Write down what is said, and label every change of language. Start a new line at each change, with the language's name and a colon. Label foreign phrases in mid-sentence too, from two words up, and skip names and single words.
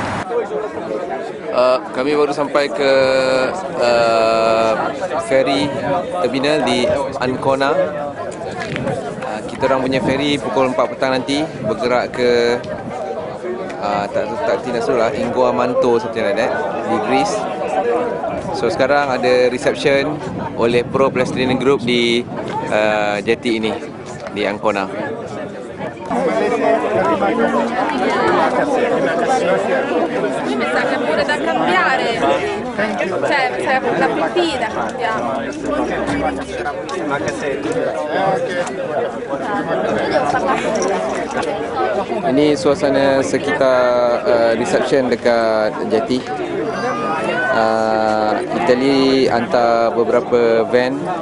Malay: Kami baru sampai ke
English: ferry terminal
Malay: di Ancona. Kita orang punya ferry pukul 4 petang nanti bergerak ke tak tidak salah Inguamanto
English: something like that
Malay: di Greece. So sekarang ada reception oleh Pro Pedestrian Group di jetty ini di Ancona.
Italian: Mi sa che pure da cambiare, cioè la pipì da cambiare.
Malay: Ini suasana sekitar reception dekat jetty. Italy hantar beberapa van.